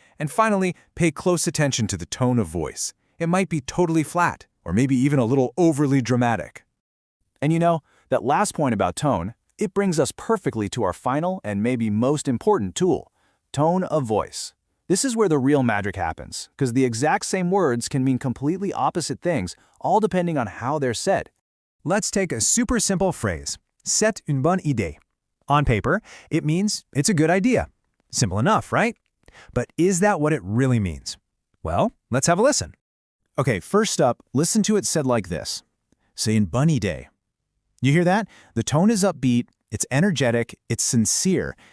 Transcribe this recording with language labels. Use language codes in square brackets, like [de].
[en] And finally, pay close attention to the tone of voice. It might be totally flat, or maybe even a little overly dramatic. And you know, that last point about tone, it brings us perfectly to our final and maybe most important tool, tone of voice. This is where the real magic happens, because the exact same words can mean completely opposite things, all depending on how they're said. Let's take a super simple phrase, [fr] c'est une bonne idée. [en] On paper, it means it's a good idea. Simple enough, right? But is that what it really means? Well, let's have a listen. Okay, first up, listen to it said like this. [fr] C'est une bonne idée. [en] You hear that? The tone is upbeat, it's energetic, it's sincere.